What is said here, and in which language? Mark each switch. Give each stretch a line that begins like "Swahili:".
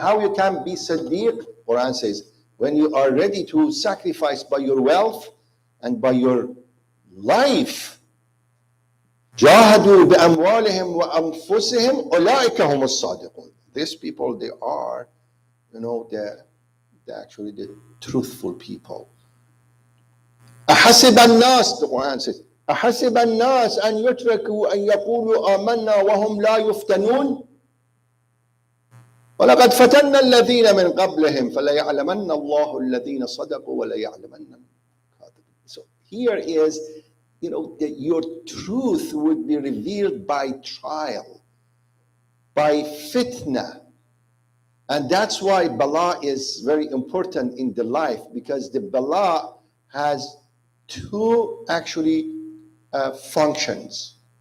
English: How you can be Siddiq? Quran says, when you are ready to sacrifice by your wealth and by your life.
Arabic: Jahadu bi-amwalihim wa anfusihim ulaika humus sadiqun.
English: These people, they are, they're actually the truthful people.
Arabic: أحسب الناس,
English: the Quran says,
Arabic: أحسب الناس أن يتركوا أن يقولوا آمنا وهم لا يفتنون ولقد فتنا الذين من قبلهم فليعلمن الله الذين صدقوا وليعلمن الكاذبين.
English: So here is, that your truth would be revealed by trial, by fitna. And that's why bala is very important in the life, because the bala has two functions.